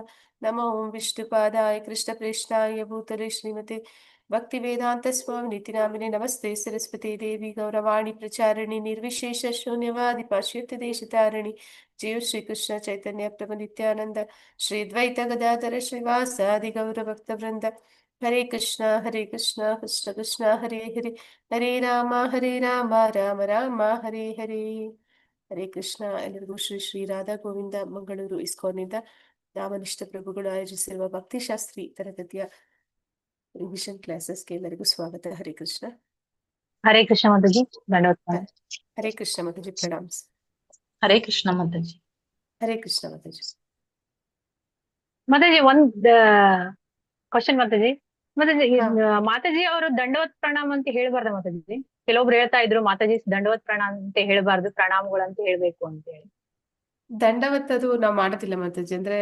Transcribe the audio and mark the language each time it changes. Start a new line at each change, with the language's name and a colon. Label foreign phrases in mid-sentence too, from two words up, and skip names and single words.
Sanskrit: नमो विष्णुपादाय कृष्णप्रेष्ठाय भूतले श्रीमते भक्तिवेदान्तस्वामिनिति नामिने नमस्ते सरस्वती देवी गौरवाणी प्रचारिणि निर्विशेष शून्यवादि पाश्चात्यदेशतारिणि जय श्री कृष्ण चैतन्य प्रभु नित्यानंद श्री द्वैत गदाधर श्रीवासादि गौरभक्तवृंद हरे कृष्णा कृष्ण कृष्ण हरे हरे हरे राम राम राम
Kannada: ಹರೇ ಹರೇ ಹರೇ ಕೃಷ್ಣ ಎಲ್ಲರಿಗೂ ಶ್ರೀ ಶ್ರೀ ರಾಧಾ ಗೋವಿಂದ ಮಂಗಳೂರು ಇಸ್ಕಾನ್ನಿಂದ ನಾಮನಿಷ್ಠ ಪ್ರಭುಗಳು ಆಯೋಜಿಸಿರುವ ಭಕ್ತಿಶಾಸ್ತ್ರಿ ತರಗತಿಯ ರಿವಿಷನ್ ಕ್ಲಾಸಸ್ಗೆ ಎಲ್ಲರಿಗೂ ಸ್ವಾಗತ. ಹರೇ ಕೃಷ್ಣ.
Hindi: हरे कृष्ण माता जी, दंडवत प्रणाम। हरे कृष्ण माताजी, प्रणाम. हरे कृष्ण माता जी। हरे कृष्ण माताजी.
Kannada: ಮಾತಾಜಿ ಒಂದ್ ಕ್ವಶನ್ ಮಾತಾಜಿ. ಮಾತಾಜಿ ಹಾ, ಮಾತಾಜಿ ಅವರು
Hindi: दंडवत प्रणाम
Kannada: ಅಂತ ಹೇಳ್ಬಾರ್ದ ಮಾತಾಜಿ? ಕೆಲವೊಬ್ರು ಹೇಳ್ತಾ ಇದ್ರು ಮಾತಾಜಿ
Hindi: दंडवत प्रणाम
Kannada: ಅಂತ ಹೇಳ್ಬಾರ್ದು, ಪ್ರಣಾಮಗಳು ಅಂತ ಹೇಳ್ಬೇಕು ಅಂತ ಹೇಳಿ. ದಂಡವತ್ ಅದು ನಾವ್ ಮಾಡೋದಿಲ್ಲ ಮಾತಾಜಿ. ಅಂದ್ರೆ